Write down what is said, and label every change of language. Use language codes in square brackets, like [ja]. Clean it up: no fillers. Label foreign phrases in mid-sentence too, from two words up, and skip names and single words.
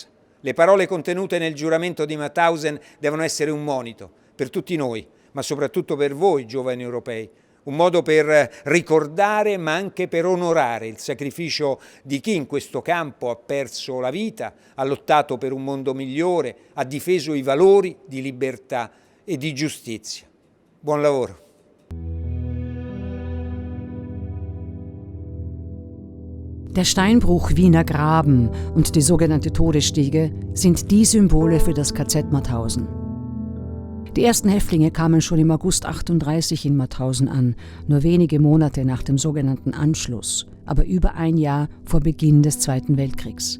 [it] Le parole contenute nel giuramento di Mauthausen devono essere un monito per tutti noi, ma soprattutto per voi, giovani europei, un modo per ricordare ma anche per onorare il sacrificio di chi in questo campo ha perso la vita, ha lottato per un mondo migliore, ha difeso i valori di libertà e di giustizia. Buon lavoro. [de] Der Steinbruch Wiener Graben und die sogenannte Todesstiege sind die Symbole für das KZ Mauthausen. Die ersten Häftlinge kamen schon im August 1938 in Mauthausen an, nur wenige Monate nach dem sogenannten Anschluss, aber über ein Jahr vor Beginn des Zweiten Weltkriegs.